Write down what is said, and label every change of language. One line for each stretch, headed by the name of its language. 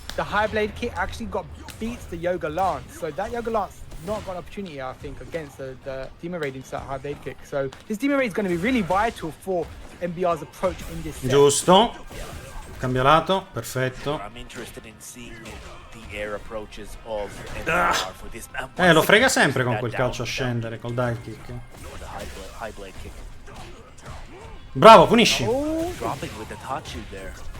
English: The high blade kick actually beats the Yoga Lance, so that Yoga Lance not got an opportunity, I think, against the Demon Raid into that high blade kick. So this Demon Raid is going to be really vital for MBR's approach in this set.
Italian: Giusto. Cambia lato, perfetto.
English: I'm interested in seeing the air approaches of MBR for this.
Italian: Lo frega sempre con quel calcio a scendere, col dive kick.
English: The high blade kick.
Italian: Bravo, punisci.
English: Dropping with the Tachu there.